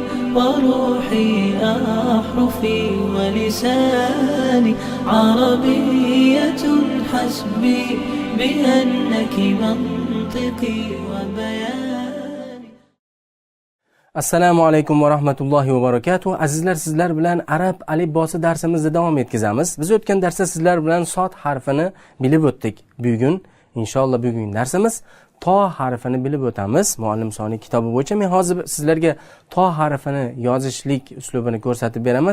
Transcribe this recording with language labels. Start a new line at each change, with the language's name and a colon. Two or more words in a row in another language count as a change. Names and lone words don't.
Arabic: وروحي أحرفي ولساني عربية حسبي بأنك منطقي وبياني. السلام عليكم ورحمة الله وبركاته.
Uzbek: Azizlar, sizlar bilan arab alifbosi darsimizni davom etkazamiz. Biz o'tgan darsda sizlar bilan sod harfini bilib o'tdik. Bugun inshaalloh bugungi darsimiz to harfini bilib o'tamiz. Muallim soni kitobi bo'yicha men hozir sizlarga to harfini yozishlik uslubini ko'rsatib beraman.